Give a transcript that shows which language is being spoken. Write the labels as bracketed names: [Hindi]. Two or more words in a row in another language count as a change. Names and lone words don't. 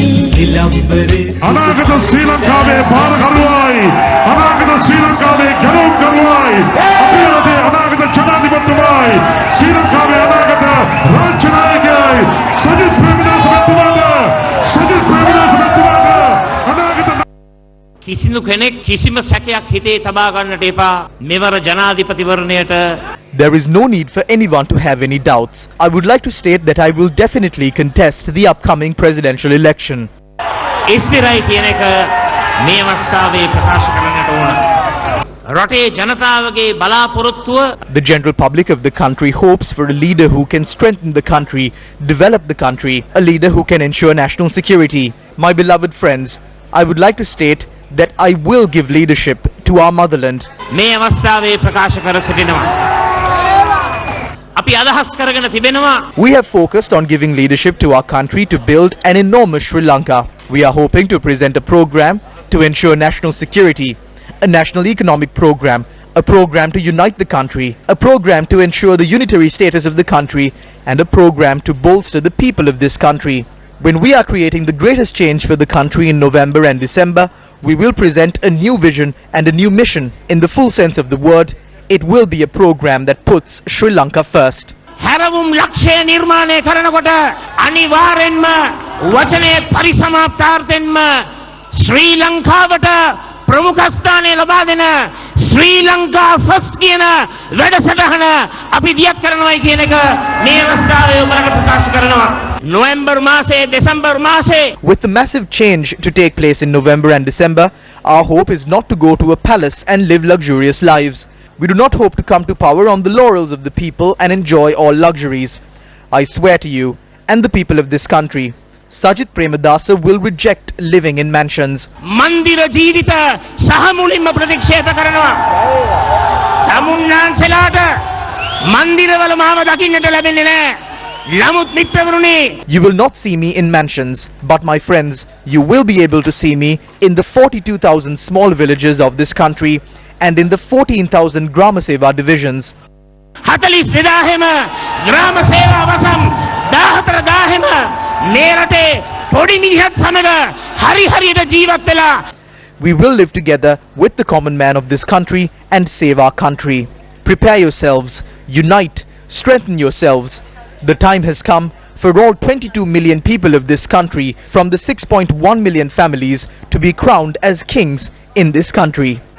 [Sinhala] අනාගත ශ්‍රී ලංකාවේ භාරකරුවයි අනාගත ශ්‍රී ලංකාවේ ගැලවුම්කරුවයි අපේ රටේ අනාගත ජනාධිපතිතුමායි ශ්‍රී ලංකාවේ අනාගත රාජ්‍ය නායකයයි සජිත් ප්‍රේමදාස මැතිතුමාට අනාගත කිසිදු කෙනෙක් කිසිම සැකයක් හිතේ තබා ගන්නට එපා. මෙවර ජනාධිපතිවරණයට [English] There is no need for anyone to have any doubts. I would like to state that I will definitely contest the upcoming presidential election. [Sinhala] ස්ථිරයි කියන එක මේ අවස්ථාවේ ප්‍රකාශ කරන්නට ඕන. රටේ ජනතාවගේ බලාපොරොත්තුව [English] The general public of the country hopes for a leader who can strengthen the country, develop the country, a leader who can ensure national security. My beloved friends, I would like to state that I will give leadership to our motherland. [Sinhala] මේ අවස්ථාවේ ප්‍රකාශ කර සිටිනවා. අපි අදහස් කරගෙන තිබෙනවා. [English] We have focused on giving leadership to our country to build an enormous Sri Lanka. We are hoping to present a program to ensure national security, a national economic program, a program to unite the country, a program to ensure the unitary status of the country, and a program to bolster the people of this country. When we are creating the greatest change for the country in November and December, we will present a new vision and a new mission in the full sense of the word, it will be a program that puts Sri Lanka first. [Sinhala] හැරවුම් ලක්ෂය නිර්මාණය කරනකොට අනිවාර්යෙන්ම වචනේ පරිසමාප්තාර්ථයෙන්ම ශ්‍රී ලංකාවට ප්‍රමුඛ ස්ථානය ලබා දෙන ශ්‍රී ලංකා ෆස්ට් කියන වැඩසටහන අපි දියත් කරනවායි කියන එක මේ අවස්ථාවේ ඔබට ප්‍රකාශ කරනවා. නොවැම්බර් මාසයේ දෙසැම්බර් මාසයේ [English] With the massive change to take place in November and December, our hope is not to go to a palace and live luxurious lives. We do not hope to come to power on the laurels of the people and enjoy all luxuries. I swear to you and the people of this country, Sajith Premadasa will reject living in mansions. [Sinhala] මන්දිර ජීවිත සහ මුලින්ම ප්‍රතික්ෂේප කරනවා. තමුන්නාන්සලාට මන්දිරවල මාව දකින්නට ලැබෙන්නේ නැහැ. නමුත් මිත්‍රවරුනි, [English] You will not see me in mansions, but my friends, you will be able to see me in the 42,000 small villages of this country and in the 14,000 Grama Seva divisions. [Sinhala] 42,000ම ග්‍රාම සේවා වසම් 14,000ම මේ රටේ පොඩි මිනිහත් සමග හරි හරියට ජීවත් වෙලා [English] We will live together with the common man of this country and save our country. Prepare yourselves, unite, strengthen yourselves. The time has come for all 22 million people of this country from the 6.1 million families to be crowned as kings in this country.